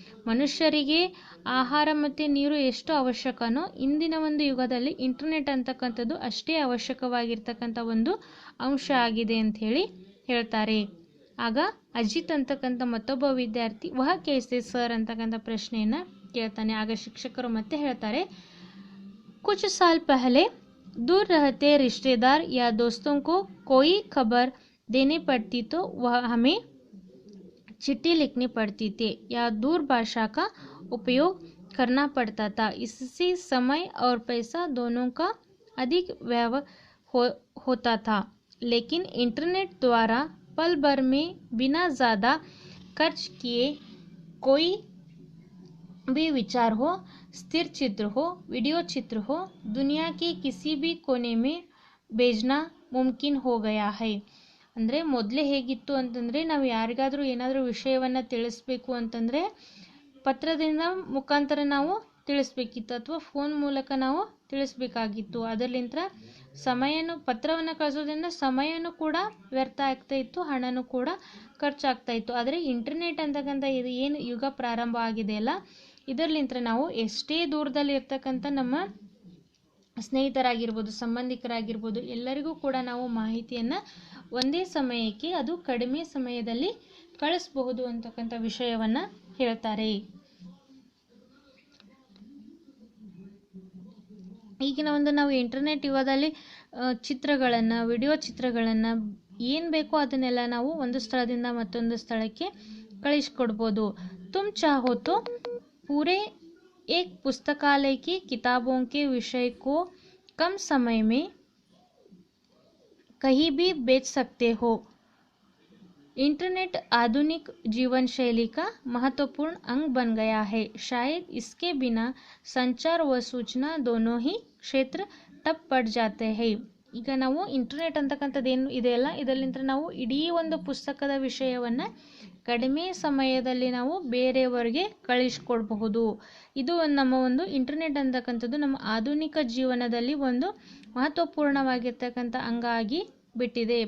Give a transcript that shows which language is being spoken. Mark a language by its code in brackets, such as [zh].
[kn] ಮನುಷ್ಯರಿಗೆ ಆಹಾರ ಮತ್ತು ನೀರು ಎಷ್ಟು ಅವಶ್ಯಕನೋ ಇಂದಿನ ಒಂದು ಯುಗದಲ್ಲಿ ಇಂಟರ್ನೆಟ್ ಅಂತಕ್ಕಂಥದ್ದು ಅಷ್ಟೇ ಅವಶ್ಯಕವಾಗಿರ್ತಕ್ಕಂಥ ಒಂದು ಅಂಶ ಆಗಿದೆ ಅಂತ ಹೇಳಿ ಹೇಳ್ತಾರೆ. ಆಗ ಅಜಿತ್ ಅಂತಕ್ಕಂಥ ಮತ್ತೊಬ್ಬ ವಿದ್ಯಾರ್ಥಿ [hi] ವಹ ಕೇಸೆ [kn] ಸರ್ ಅಂತಕ್ಕಂಥ ಪ್ರಶ್ನೆಯನ್ನು ಕೇಳ್ತಾನೆ. ಆಗ ಶಿಕ್ಷಕರು ಮತ್ತೆ ಹೇಳ್ತಾರೆ, [hi] कुछ साल पहले दूर रहते रिश्तेदार या दोस्तों को कोई खबर देनी पड़ती तो वह हमें चिट्ठी लिखनी पड़ती थी या दूर भाषा का उपयोग करना पड़ता था. इससे समय और पैसा दोनों का अधिक व्यय होता था. लेकिन इंटरनेट द्वारा पल भर में बिना ज़्यादा खर्च किए कोई भी विचार हो, स्थिर चित्र हो, वीडियो चित्र हो, दुनिया की किसी भी कोने में भेजना मुमकिन हो गया है. [kn] ಅಂದರೆ ಮೊದಲೇ ಹೇಗಿತ್ತು ಅಂತಂದರೆ ನಾವು ಯಾರಿಗಾದರೂ ಏನಾದರೂ ವಿಷಯವನ್ನು ತಿಳಿಸ್ಬೇಕು ಅಂತಂದರೆ ಪತ್ರದಿಂದ ಮುಖಾಂತರ ನಾವು ತಿಳಿಸ್ಬೇಕಿತ್ತು ಅಥವಾ ಫೋನ್ ಮೂಲಕ ನಾವು ತಿಳಿಸ್ಬೇಕಾಗಿತ್ತು. ಅದರಲ್ಲಿಂದ ಪತ್ರವನ್ನು ಕಳಿಸೋದ್ರಿಂದ ಸಮಯನೂ ಕೂಡ ವ್ಯರ್ಥ ಆಗ್ತಾ ಇತ್ತು, ಹಣನೂ ಕೂಡ ಖರ್ಚಾಗ್ತಾ ಇತ್ತು. ಆದರೆ ಇಂಟರ್ನೆಟ್ ಅಂತಕ್ಕಂಥ ಇದು ಏನು ಯುಗ ಪ್ರಾರಂಭ ಆಗಿದೆಯಲ್ಲ, ಇದರಲ್ಲಿಂದ ನಾವು ಎಷ್ಟೇ ದೂರದಲ್ಲಿ ಇರ್ತಕ್ಕಂಥ ನಮ್ಮ ಸ್ನೇಹಿತರಾಗಿರ್ಬೋದು, ಸಂಬಂಧಿಕರಾಗಿರ್ಬೋದು, ಎಲ್ಲರಿಗೂ ಕೂಡ ನಾವು ಮಾಹಿತಿಯನ್ನು ಒಂದೇ ಸಮಯಕ್ಕೆ, ಅದು ಕಡಿಮೆ ಸಮಯದಲ್ಲಿ ಕಳಿಸಬಹುದು ಅಂತಕ್ಕಂಥ ವಿಷಯವನ್ನು ಹೇಳ್ತಾರೆ. ಈಗಿನ ಒಂದು ನಾವು ಇಂಟರ್ನೆಟ್ ಯುಗದಲ್ಲಿ ಚಿತ್ರಗಳನ್ನು, ವಿಡಿಯೋ ಚಿತ್ರಗಳನ್ನು ಏನು ಬೇಕೋ ಅದನ್ನೆಲ್ಲ ನಾವು ಒಂದು ಸ್ಥಳದಿಂದ ಮತ್ತೊಂದು ಸ್ಥಳಕ್ಕೆ ಕಳಿಸ್ಕೊಡ್ಬೋದು. [hi] ತುಮ್ ಚಾಹೋ ತೋ पूरे एक पुस्तकालय की किताबों के विषय को कम समय में कहीं भी बेच सकते हो. इंटरनेट आधुनिक जीवन शैली का महत्वपूर्ण अंग बन गया है. शायद इसके बिना संचार व सूचना दोनों ही क्षेत्र ठप पड़ जाते हैं. [kn] ಈಗ ನಾವು ಇಂಟರ್ನೆಟ್ ಅಂತಕ್ಕಂಥದ್ದೇನು ಇದೆಯಲ್ಲ, ಇದರಿಂದ ನಾವು ಇಡೀ ಒಂದು ಪುಸ್ತಕದ ವಿಷಯವನ್ನು ಕಡಿಮೆ ಸಮಯದಲ್ಲಿ ನಾವು ಬೇರೆಯವರಿಗೆ ಕಳಿಸ್ಕೊಡ್ಬಹುದು. ಇದು ನಮ್ಮ ಒಂದು ಇಂಟರ್ನೆಟ್ ಅಂತಕ್ಕಂಥದ್ದು ನಮ್ಮ ಆಧುನಿಕ ಜೀವನದಲ್ಲಿ ಒಂದು ಮಹತ್ವಪೂರ್ಣವಾಗಿರ್ತಕ್ಕಂಥ ಅಂಗ ಆಗಿ ಬಿಟ್ಟಿದೆ.